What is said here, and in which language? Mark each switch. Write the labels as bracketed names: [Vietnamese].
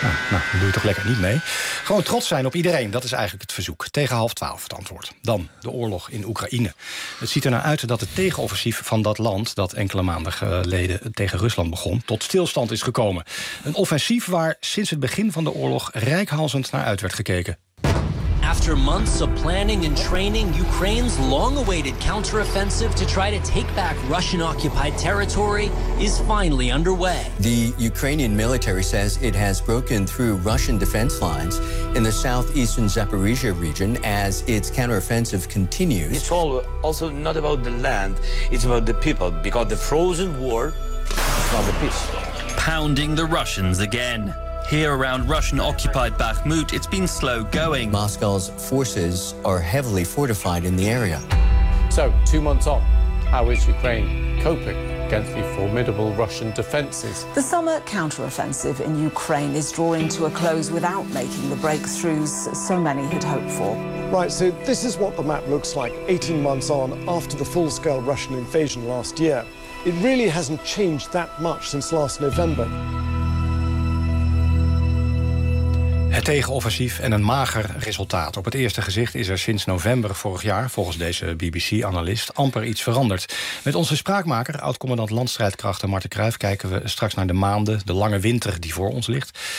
[Dutch] Nou, dan doe je toch lekker niet mee. Gewoon trots zijn op iedereen, dat is eigenlijk het verzoek. Tegen 11:30 het antwoord. Dan de oorlog in Oekraïne. Het ziet er naar uit dat het tegenoffensief van dat land, dat enkele maanden geleden tegen Rusland begon, tot stilstand is gekomen. Een offensief waar sinds het begin van de oorlog reikhalzend naar uit werd gekeken. [English] After months of planning and training, Ukraine's long-awaited counteroffensive to try to take back Russian-occupied territory is finally underway. The Ukrainian military says it has broken through Russian defense lines in the southeastern Zaporizhia region as its counteroffensive continues. It's all also not about the land, it's about the people, because the frozen war is not the peace. Pounding the Russians again. Here around Russian-occupied Bakhmut, it's been slow going. Moscow's forces are heavily fortified in the area. So, 2 months on, how is Ukraine coping against the formidable Russian defences? The summer counteroffensive in Ukraine is drawing to a close without making the breakthroughs so many had hoped for. Right, so this is what the map looks like 18 months on after the full-scale Russian invasion last year. It really hasn't changed that much since last November. [Dutch] Het tegenoffensief en een mager resultaat. Op het eerste gezicht is er sinds november vorig jaar, volgens deze BBC-analist, amper iets veranderd. Met onze spraakmaker, oud-commandant landstrijdkrachten Marten Kruijf, kijken we straks naar de maanden, de lange winter die voor ons ligt.